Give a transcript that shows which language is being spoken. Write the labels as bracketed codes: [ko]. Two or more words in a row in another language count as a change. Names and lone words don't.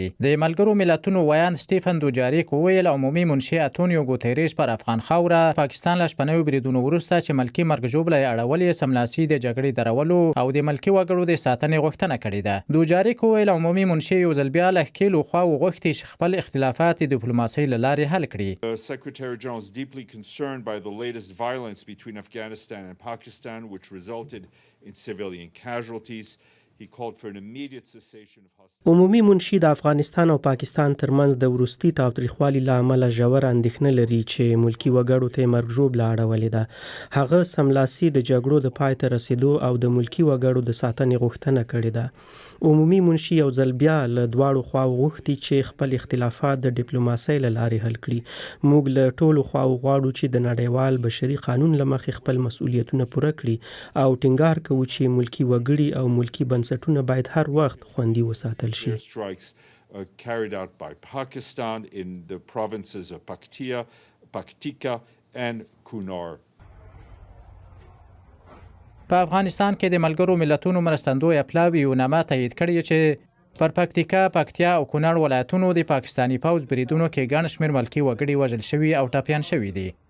[ps] د ملګرو ملتونو ویان سټیفن دوجاریک ویل عمومي منشي انټونیو ګوتریش پر افغان خاوره پاکستان له شپنیو بریدونو وروسته چې ملکی مرګ ژوبله اړولې سملاسي د جګړې درولو او د ملکی وګړو د ساتنې غوښتنه کړې. دوجاریک ویل عمومي منشي یو ځل بیا له ښکېلو خواو غوښتي چې خپل اختلافات د ډیپلوماسۍ له لارې حل کړي. [en] Secretary General is deeply concerned by the latest violence between Afghanistan and Pakistan, which resulted in civilian casualties. [ps] عمومي منشي د افغانستان او پاکستان ترمنځ د وروستي تاوتریخوالي له امله ژور اندېښنه لري چې ملکي وګړو ته مرګ ژوبله اړولې ده. هغه سملاسي د جګړو د پای ته رسېدو او د ملکي وګړو د ساتنې غوښتنه کړې ده. عمومي منشي یو ځل بیا له دواړو خواو غوښتي چې خپل اختلافات د ډیپلوماسۍ له لارې حل کړي. موږ له ټولو خواو غواړو چې د نړیوال بشري قانون له مخې خپل مسؤلیتونه پوره کړي او ټینګار کوو چې ملکي وګړي او ملکي بنسټونه باید هر وخت خوندي وساتل شي. [en] Carried out by Pakistan in the provinces of Paktika and Kunar. [ps] په افغانستان کې د ملګرو ملتونو مرستندوی پلاوی یونامه تایید کړې چې پر پکتیکا، پکتیا او کونړ ولایتونو د پاکستاني پوځ بریدونو کې ګڼ شمېر ملکي وګړي وژل شوي او ټپیان شوي دي.